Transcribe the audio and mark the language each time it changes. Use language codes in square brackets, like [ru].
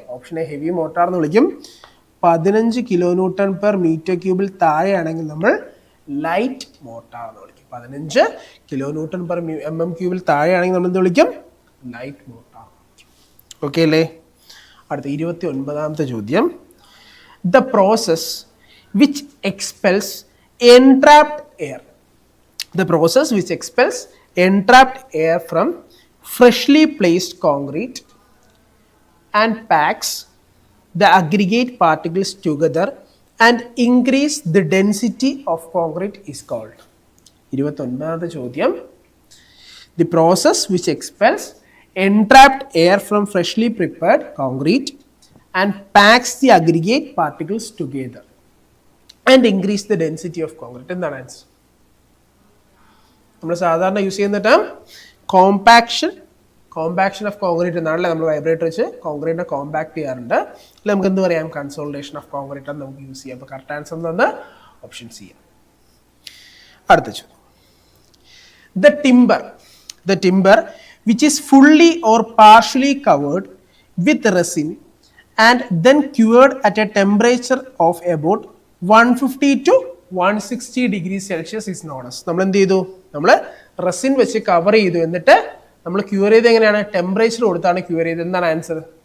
[ml] Option A heavy motor എന്ന് വിളിക്കും. 15 kilonewton per metre ക്യൂബിൽ താഴെയാണെങ്കിൽ നമ്മൾ ലൈറ്റ് മോട്ടാർ എന്ന് വിളിക്കും. 15 കിലോന്യൂട്ടൺ പെർ mm ക്യൂബിൽ താഴെയാണെങ്കിൽ നമ്മൾ എന്ത് വിളിക്കും? Light motor. ഓക്കെ അല്ലേ? അടുത്ത 29ാമത്തെ ചോദ്യം. [en] The process which expels entrapped air. The process which expels entrapped air from freshly placed concrete and packs the aggregate particles together and increase the density of concrete is called. [ml] 29ാമത്തെ ചോദ്യം. [en] The process which expels entrapped air from freshly prepared concrete and packs the aggregate particles together and increase the density of concrete. [ml] എന്താണ് answer? നമ്മൾ സാധാരണ use ചെയ്യുന്ന term compaction of concrete എന്നാണല്ലേ. നമ്മൾ vibrator വെച്ച് കോൺക്രീറ്റിനെ compact ചെയ്യാറുണ്ട്. അല്ലെ നമുക്ക് എന്ത് പറയാം? കൺസോളിഡേഷൻ ഓഫ് കോൺക്രീറ്റ് എന്ന് നമുക്ക് യൂസ് ചെയ്യാം. അപ്പോൾ കറക്റ്റ് ആൻസർ എന്ന് പറഞ്ഞാൽ ഓപ്ഷൻ സി ആണ്. അടുത്ത ചോദ്യം. [en] The timber which is fully or partially covered with resin and then cured at a temperature of about 150 to 160 degrees Celsius is known as. [ml] നമ്മൾ എന്ത് ചെയ്തു? നമ്മൾ റെസിൻ വെച്ച് കവർ ചെയ്തു, എന്നിട്ട് നമ്മൾ ക്യൂർ ചെയ്ത് എങ്ങനെയാണ്? ടെമ്പറേച്ചർ കൊടുത്താണ് ക്യൂർ ചെയ്തത്. എന്താണ് ആൻസർ?